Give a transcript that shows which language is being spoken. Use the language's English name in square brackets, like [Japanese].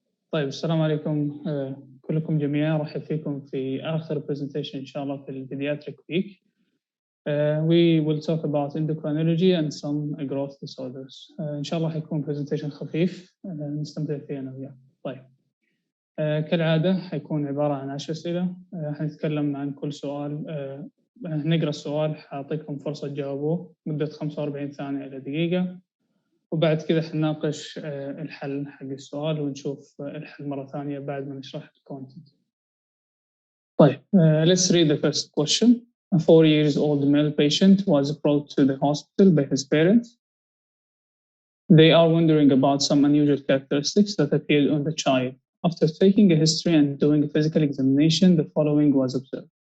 [Arabic] طيب السلام عليكم كلكم جميعا، رحب فيكم في آخر presentation إن شاء الله في ال Pediatric week. [English] We will talk about endocrinology and some growth disorders. [Arabic] إن شاء الله حيكون presentation خفيف نستمتع فيه أنا وياك. طيب كالعادة حيكون عبارة عن 10 أسئلة. حنتكلم عن كل سؤال. نقرأ السؤال، حأعطيكم فرصة تجاوبوه مدة 45 ثانية إلى دقيقة، وبعد كده حنناقش الحل حق السؤال ونشوف الحل مرة ثانية بعد ما نشرح الكونتنت. [English] طيب let's read the first question. A 4-year-old male patient was brought to the hospital by his parents. They are wondering about some unusual characteristics that appeared on the child. After taking a history and doing a physical examination, the following was observed.